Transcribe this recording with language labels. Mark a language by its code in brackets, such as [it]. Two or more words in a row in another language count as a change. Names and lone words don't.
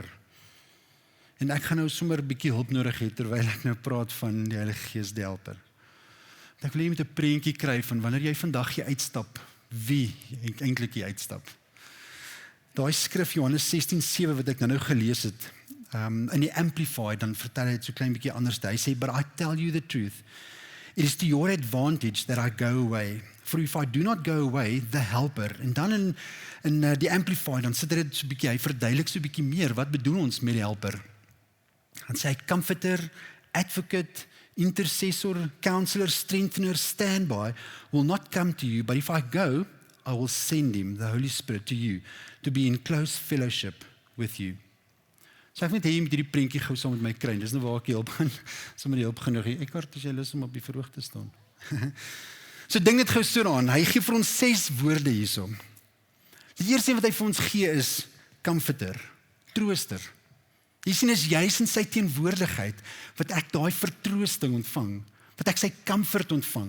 [af] En ek gaan nou sommer 'n bietjie hulp nodig hê, terwyl ek nou praat van die Heilige Gees, die helper. Ek wil jy met 'n prentjie kry van wanneer jy vandag jy uitstap, wie eintlik jy uitstap. Daai skrif Johannes 16:7 wat ek nou gelees het, in die Amplified, dan vertel hy dit so klein bietjie anders. Hy sê, [en] but I tell you the truth, it is to your advantage that I go away. For if I do not go away, the helper. [af] En dan in die Amplified, dan sit dit so bietjie, hy verduidelik so bietjie meer, wat bedoel ons met die helper? Dan sê hy, [en] comforter, advocate, intercessor, counselor, strengthener, standby, will not come to you, but if I go, I will send him, the Holy Spirit, to you, to be in close fellowship with you. [af] So ek moet hê jy moet hierdie prentjie gou saam met my kry, dis nou waar ek jy hulp gaan, sommer die hulp genoeg hê. Eckhart, as jy lus om op die verhoog te staan. So dink net gou so daaraan, hy gee vir ons 6 woorde hierso. Die eerste wat hy vir ons gee is comforter, trooster. Jy sien, is juis in sy teenwoordigheid wat ek daai vertroosting ontvang, wat ek sy comfort ontvang.